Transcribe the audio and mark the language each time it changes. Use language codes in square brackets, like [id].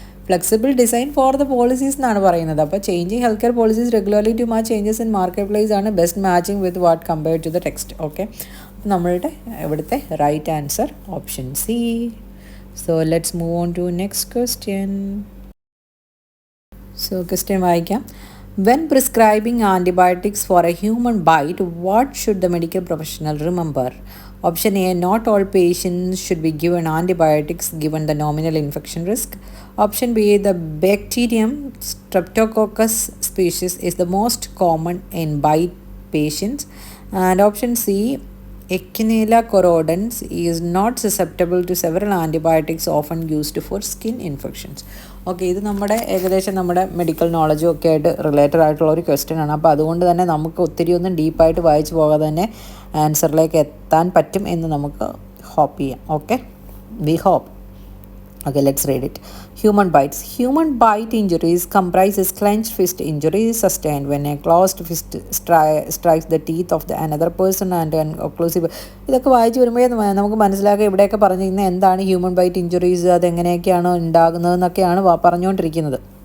[en] flexible design for the policies [ml] എന്നാണ് പറയുന്നത്. അപ്പോൾ [en] Changing health care policies regularly to match changes in market place ആണ് best matching with what compared to the text. [ml] Okay, നമ്മളുടെ ഇവിടുത്തെ right answer option C. [en] So let's move on to next question. [ml] So question വായിക്കാം. [en] When prescribing antibiotics for a human bite, what should the medical professional remember? Option A, not all patients should be given antibiotics given the nominal infection risk. Option B, the bacterium Streptococcus species is the most common in bite patients. And option C, Echinacea corrodens is not susceptible to several antibiotics often used for skin infections. [ml] Okay, ഇത് ഏകദേശം നമ്മുടെ medical നോളജും ഒക്കെ ആയിട്ട് related ആയിട്ടുള്ള ഒരു question ആണ്. അപ്പോൾ അതുകൊണ്ട് തന്നെ നമുക്ക് ഒത്തിരി ഒന്നും ഡീപ്പായിട്ട് വായിച്ചു പോകാതെ തന്നെ ആൻസറിലേക്ക് എത്താൻ പറ്റും എന്ന് നമുക്ക് ഹോപ്പ് ചെയ്യാം. Okay, [en] We hope. Okay, let's read it. Human bites. Human bite injuries comprises clenched fist injuries sustained when a closed fist strikes the teeth of the another person and an occlusive. [ml] ഇതൊക്കെ വായിച്ച് വരുമ്പോഴേ നമുക്ക് മനസ്സിലാക്കുക ഇവിടെയൊക്കെ പറഞ്ഞിരിക്കുന്നത് എന്താണ് human byte injuries, അതെങ്ങനെയൊക്കെയാണ് ഉണ്ടാകുന്നതെന്നൊക്കെയാണ് പറഞ്ഞുകൊണ്ടിരിക്കുന്നത്.